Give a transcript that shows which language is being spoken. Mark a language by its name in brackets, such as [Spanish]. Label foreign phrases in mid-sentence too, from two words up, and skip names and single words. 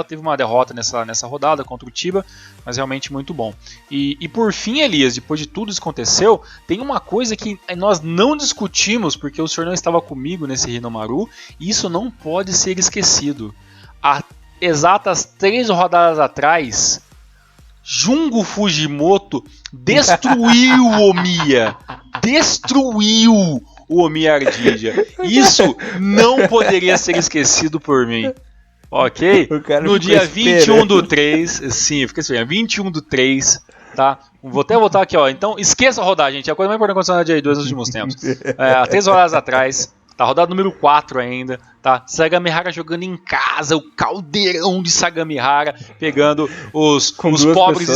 [Portuguese] Teve uma derrota nessa rodada contra o Chiba, mas realmente muito bom. E por fim, Elias, depois de tudo isso que aconteceu, tem uma coisa que nós não discutimos, porque o senhor não estava comigo nesse Hinomaru, e isso não pode ser esquecido. Há exatas 3 rodadas atrás, Jungo Fujimoto destruiu o Omiya. Destruiu o Omiya Ardija. Isso não poderia ser esquecido por mim. Ok? No dia 21/3, sim, fica esperando. 21/3, tá? Vou até voltar aqui, ó. Então, esqueça a rodada, gente. É a coisa mais importante da J2 nos últimos tempos. 3 rodadas atrás. Tá, rodada número 4 ainda, tá? Sagamihara jogando em casa, o caldeirão de Sagamihara, pegando os pobres pessoas.